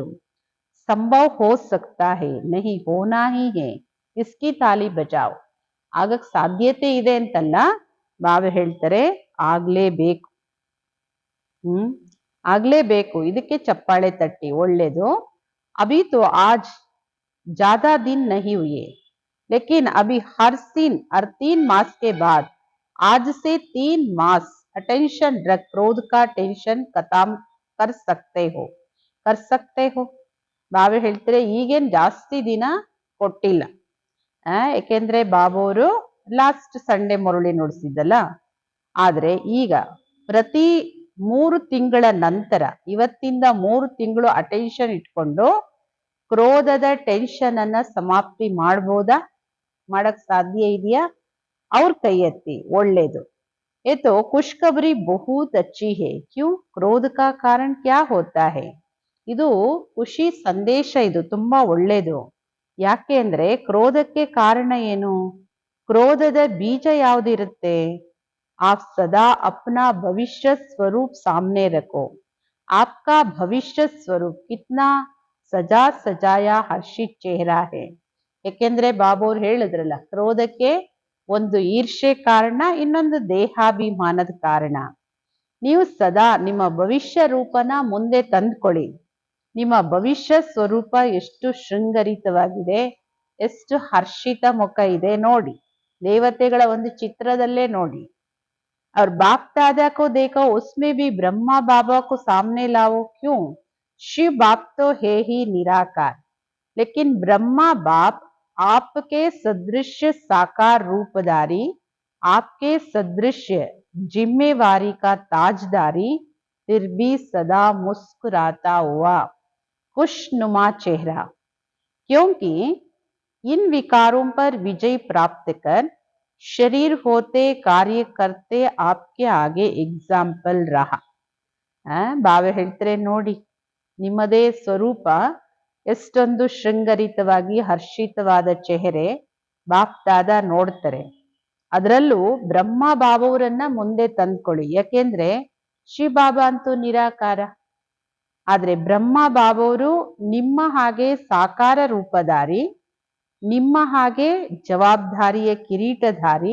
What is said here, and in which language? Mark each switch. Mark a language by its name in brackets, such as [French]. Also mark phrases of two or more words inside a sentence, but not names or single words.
[Hindi] संभव हो सकता है, नहीं होना ही है, इसकी ताली बजाओ. [Kannada] ಆಗಕ್ ಸಾಧ್ಯತೆ ಇದೆ ಅಂತಲ್ಲ, ಬಾಬಾ ಹೇಳ್ತಾರೆ ಆಗ್ಲೇಬೇಕು. ಆಗ್ಲೇಬೇಕು, ಇದಕ್ಕೆ ಚಪ್ಪಾಳೆ ತಟ್ಟಿ. ಒಳ್ಳೇದು. [Hindi] अभी तो आज ज्यादा दिन नहीं हुए, लेकिन अभी हर 3 मास के बाद आज से 3 मास अटेंशन रख क्रोध का टेंशन खत्म कर सकते हो. कर सकते हो. [Kannada] ಬಾಬಾ ಹೇಳ್ತಾರೆ ಈಗೇನ್ ಜಾಸ್ತಿ ದಿನ ಕೊಟ್ಟಿಲ್ಲ, ಯಾಕೆಂದ್ರೆ ಬಾಬಾ ಅವರು [English] last Sunday [Kannada] ಮುರುಳಿ ನುಡಿಸಿದ್ದಲ್ಲ. ಆದ್ರೆ ಈಗ ಪ್ರತಿ 3 ತಿಂಗಳ ನಂತರ, ಇವತ್ತಿಂದ 3 ತಿಂಗಳು ಅಟೆನ್ಷನ್ ಇಟ್ಕೊಂಡು ಕ್ರೋಧದ ಟೆನ್ಷನ್ ಅನ್ನ ಸಮಾಪ್ತಿ ಮಾಡ್ಬೋದಾ? ಮಾಡಕ್ ಸಾಧ್ಯ ಇದೆಯಾ? ಅವ್ರ ಕೈ ಎತ್ತಿ. ಒಳ್ಳೇದು. [Hindi] ये तो खुशखबरी बहुत अच्छी है. क्यों? क्रोध का कारण क्या होता है? [Kannada] ಇದು ಖುಷಿ ಸಂದೇಶ, ಇದು ತುಂಬಾ ಒಳ್ಳೇದು. ಯಾಕೆ ಅಂದ್ರೆ ಕ್ರೋಧಕ್ಕೆ ಕಾರಣ ಏನು? ಕ್ರೋಧದ ಬೀಜ ಯಾವ್ದಿರುತ್ತೆ? [Hindi] आप सदा अपना भविष्य स्वरूप सामने रखो. आपका भविष्य स्वरूप कितना सजा सजाया हर्षित चेहरा है. [Kannada] ಯಾಕೆಂದ್ರೆ ಬಾಬಾ ಅವ್ರು ಹೇಳಿದ್ರಲ್ಲ, ಕ್ರೋಧಕ್ಕೆ ಒಂದು ಈರ್ಷೆ ಕಾರಣ, ಇನ್ನೊಂದು ದೇಹಾಭಿಮಾನದ ಕಾರಣ. ನೀವು ಸದಾ ನಿಮ್ಮ ಭವಿಷ್ಯ ರೂಪನ ಮುಂದೆ ತಂದ್ಕೊಳ್ಳಿ. ನಿಮ್ಮ ಭವಿಷ್ಯ ಸ್ವರೂಪ ಎಷ್ಟು ಶೃಂಗರಿತವಾಗಿದೆ, ಎಷ್ಟು ಹರ್ಷಿತ ಮುಖ ಇದೆ ನೋಡಿ. ದೇವತೆಗಳ ಒಂದು ಚಿತ್ರದಲ್ಲೇ ನೋಡಿ. [Hindi] और बाप दादा को देखो, उसमें भी ब्रह्मा बाबा को सामने लाओ. क्यों? शिव बाप तो है ही निराकार, लेकिन ब्रह्मा बाप आपके सदृश साकार रूपधारी, आपके सदृश जिम्मेवारी का ताजदारी, फिर भी सदा मुस्कुराता हुआ खुशनुमा चेहरा. क्योंकि इन विकारों पर विजय प्राप्त कर शरीर होते कार्य करते आपके आगे एग्जाम्पल रहा. [Kannada] ಬಾವೆ ಹೇಳ್ತಾರೆ ನೋಡಿ, ನಿಮ್ಮದೇ ಸ್ವರೂಪ ಎಷ್ಟೊಂದು ಶೃಂಗರಿತವಾಗಿ ಹರ್ಷಿತವಾದ ಚೆಹರೆ ಬಾಪ್ ದಾದ ನೋಡ್ತಾರೆ. ಅದರಲ್ಲೂ ಬ್ರಹ್ಮ ಬಾಬಾವರನ್ನ ಮುಂದೆ ತಂದ್ಕೊಳ್ಳಿ. ಯಾಕೆಂದ್ರೆ ಶಿವ ಬಾಬಾ ಅಂತೂ ನಿರಾಕಾರ, ಆದ್ರೆ ಬ್ರಹ್ಮ ಬಾಬಾವರು ನಿಮ್ಮ ಹಾಗೆ ಸಾಕಾರ ರೂಪಧಾರಿ, ನಿಮ್ಮ ಹಾಗೆ ಜವಾಬ್ದಾರಿಯ ಕಿರೀಟಧಾರಿ.